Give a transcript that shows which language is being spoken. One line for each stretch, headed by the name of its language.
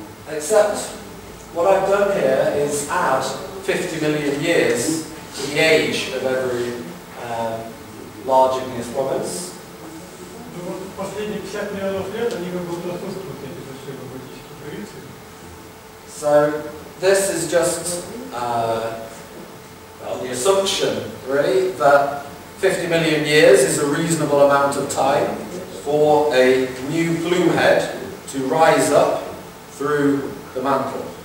English: Except what I've done here is add 50 million years to the age of every large igneous province.
Russian: Ну вот последние 50 миллионов лет они как будто отсутствуют эти большие магнетические провинции.
English: So this is just well, the assumption, really, that 50 million years is a reasonable amount of time for a new plume head to rise up through the mantle.